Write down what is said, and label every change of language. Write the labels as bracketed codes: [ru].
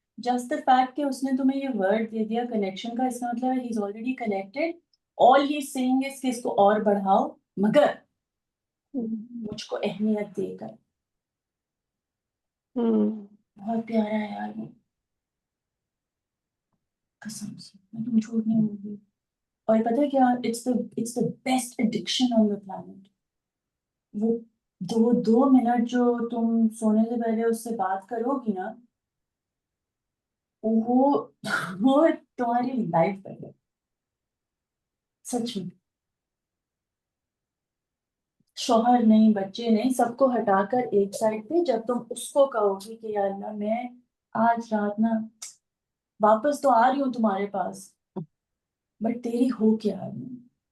[en] just the fact [hi] कि उसने तुम्हें ये वर्ड दे दिया कनेक्शन का, इसका मतलब है [en] He is already connected. All he is saying is [hi] कि इसको और बढ़ाओ, मगर मुझको अहमियत देकर. बहुत प्यारा है यार वो. कसम से, मैं तुम झूठ नहीं बोलूँगी. और पता है क्या? [en] It's the best addiction on the planet. [hi] वो 2 मिनट जो तुम सोने से पहले उससे बात करोगी ना, वो वो तुम्हारी लाइफ बदले. सच में. शौहर नहीं, बच्चे नहीं, सबको हटाकर एक साइड पे जब तुम उसको कहोगी कि या अल्लाह मैं आज रात ना वापस तो आ रही हूँ तुम्हारे पास, बट तेरी हो क्या आ रही हूँ.